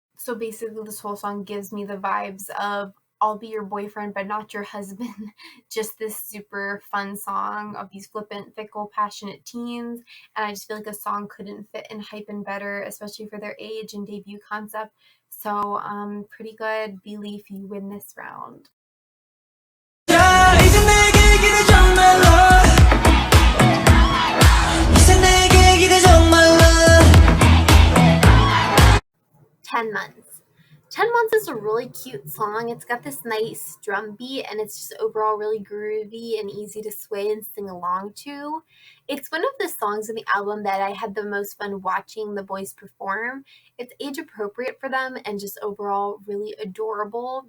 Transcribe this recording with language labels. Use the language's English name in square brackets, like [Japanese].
[English] So basically, this whole song gives me the vibes of I'll be your boyfriend, but not your husband. Just this super fun song of these flippant, fickle, passionate teens. And I just feel like a song couldn't fit Enhypen better, especially for their age and debut concept. So, pretty good. Believe you win this round. [Korean] 자, 이제 내게 기대 정말로 이제 내게 기대 정말로 [English] 10 months. 10 Months is a really cute song. It's got this nice drum beat and it's just overall really groovy and easy to sway and sing along to. It's one of the songs in the album that I had the most fun watching the boys perform. It's age appropriate for them and just overall really adorable.